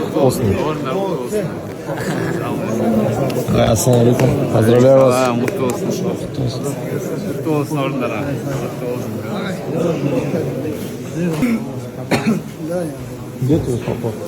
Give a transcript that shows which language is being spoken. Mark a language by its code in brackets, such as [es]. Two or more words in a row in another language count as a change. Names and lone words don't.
[tr] olsun. [uz] Assalomu alaykum. [ru] Поздравляю вас. [tr] Mutlu olsun. Mutlu olsun oralara. Mutlu olsun. [ru] Где твой папа?